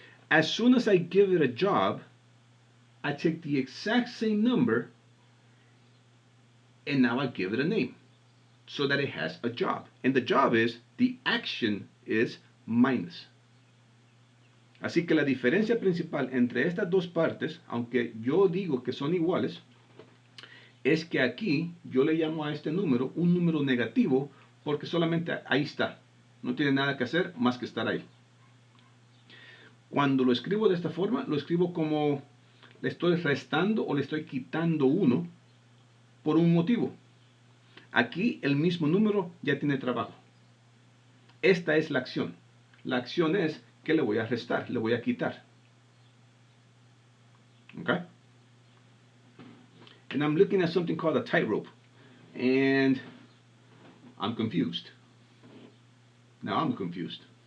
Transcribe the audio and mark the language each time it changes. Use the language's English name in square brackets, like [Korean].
[English] As soon as I give it a job, I take the exact same number and now I give it a name so that it has a job. And the job is, the action is minus. [Spanish] Así que la diferencia principal entre estas dos partes, aunque yo digo que son iguales, es que aquí yo le llamo a este número un número negativo porque solamente ahí está. No tiene nada que hacer más que estar ahí. Cuando lo escribo de esta forma, lo escribo como le estoy restando o le estoy quitando 1 por un motivo. Aquí el mismo número ya tiene trabajo. Esta es la acción. La acción es que le voy a restar, le voy a quitar. [English] Okay? And I'm looking at something called a tightrope. And I'm confused. Now I'm confused.